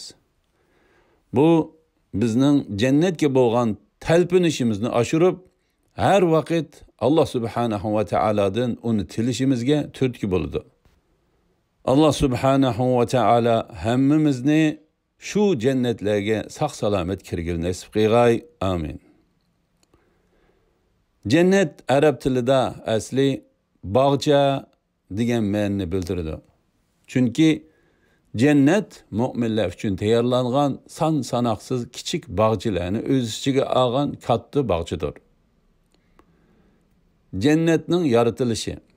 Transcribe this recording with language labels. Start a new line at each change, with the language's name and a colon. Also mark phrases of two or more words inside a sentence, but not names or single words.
Uzbek: Bu bizning jannatga bo'lgan talpinishimizni oshirib, har vaqt
Arabic: Allah subhanahu va taoladan
Uzbek: uni tilishimizga turtki bo'ladi.
Arabic: Allah subhanahu va taala
Uzbek: hammamizni shu jannatlarga sog' salomat kirgil nasib qilg'ay. Amin. Cennet Arap tilida asli bog'cha degan ma'noni bildiradi. Chunki cennet mu'minlar uchun tayyorlangan son sanoqsiz kichik bog'chalarni o'z ichiga olgan katta bog'chadir. Cennetning yaratilishi.